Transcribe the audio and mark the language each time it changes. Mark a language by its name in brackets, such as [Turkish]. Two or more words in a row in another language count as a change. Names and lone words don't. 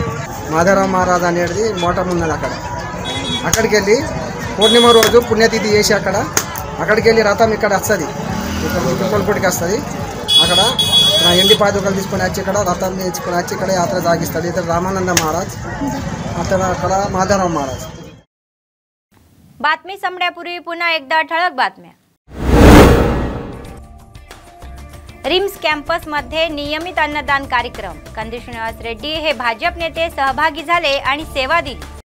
[Telugu] మాధవరావు మహారాజ్ అనేది మోటం ఉన్నది అక్కడికి వెళ్ళి పూర్ణిమ రోజు పుణ్యతిథి చేసి అక్కడికి వెళ్ళి రథం ఇక్కడ వస్తుంది, ఇక్కడ తుప్పలపూడికి వస్తుంది। అక్కడ ఎండి పాదుకలు తీసుకొని వచ్చి ఇక్కడ రథం తెచ్చుకొని వచ్చి ఇక్కడ యాత్ర సాగిస్తాడు। ఇతడు రామానంద మహారాజ్, అతను अక్కడ माधवराव महाराज। [Marathi] बातमी संपण्यापूर्वी पुन्हा एकदा ठळक बातम्या। रिम्स कॅम्पस मध्ये नियमित अन्नदान कार्यक्रम। कंदी श्रीनिवास रेड्डी हे भाजप नेते सहभागी झाले आणि सेवा दिली।